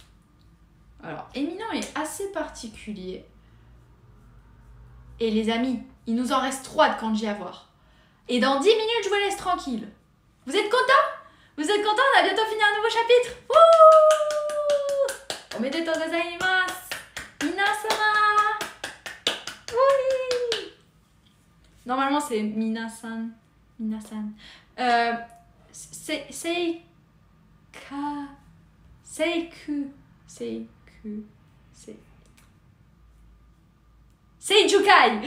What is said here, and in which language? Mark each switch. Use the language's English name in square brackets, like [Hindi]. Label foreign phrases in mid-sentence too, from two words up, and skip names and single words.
[French] Alors éminent est assez particulier. Et les amis, Il nous en reste 3 de kanji à voir. Et dans 10 minutes, je vous laisse tranquille. Vous êtes contents? Vous êtes contents? On a bientôt fini un nouveau chapitre. Wouh! [Japanese] おめでとうございます. Minasama. [French] Oui! Normalement, c'est minasan. Minasan. [Japanese] Seiku. Seijukai!